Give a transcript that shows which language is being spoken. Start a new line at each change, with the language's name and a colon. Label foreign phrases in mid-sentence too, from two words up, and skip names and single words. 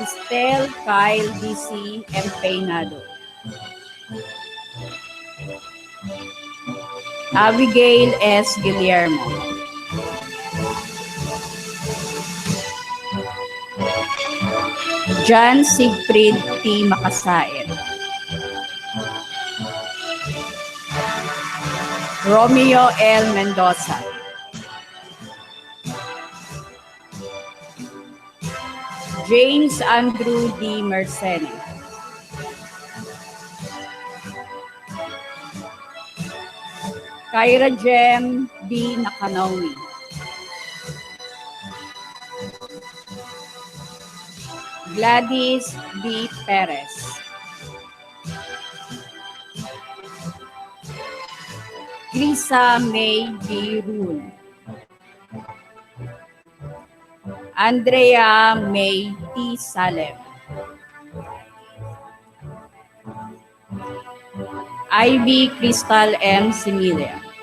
English: Ethel Kyle DC Empeynado. Abigail S. Guillermo. John Siegfried T. Makasain. Romeo L. Mendoza. James Andrew D. Mercene. Kyra Jem B. Nakanawi. Gladys B. Perez. Lisa May B. Rune. Andrea May T. Salem. Ivy Crystal M. Similia.